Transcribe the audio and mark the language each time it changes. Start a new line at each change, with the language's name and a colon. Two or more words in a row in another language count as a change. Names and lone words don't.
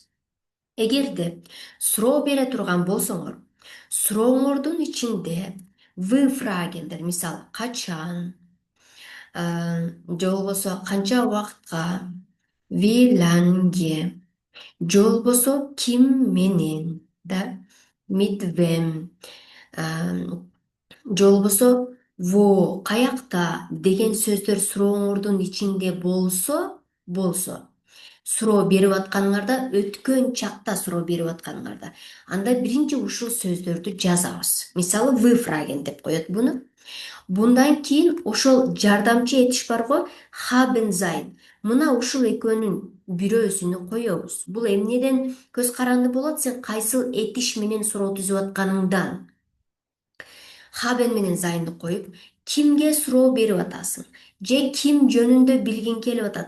Kyrgyz: Эгерде суроо бере турган болсоңор, сурооңордун ичинде фрагендер, мисалы, качан, же болбосо канча убакытка, lange, же болбосо ким менен, да,
German: mit wem,
Kyrgyz: же болбосо во каякта деген сөздөр сурооңордун ичинде болсо, суроо берип атканыңарда, өткөн чакта суроо берип атканыңарда, анда биринчи ушул сөздөрдү жазабыз. Мисалы, фраген деп коет буну. Bundan кийин ошол жардамчы этиш барго,
German: haben sein.
Kyrgyz: Мына ушул экөөнүн бирөөсүнү коебуз. Бул эмнеден көз каранды болот? Сен кайсыл этиш менен суроо түзүп атканыңдан. Haben менен sign'ды коюп, кимге суроо берип атасың? Же ким жөнүндө билгиң келип атат?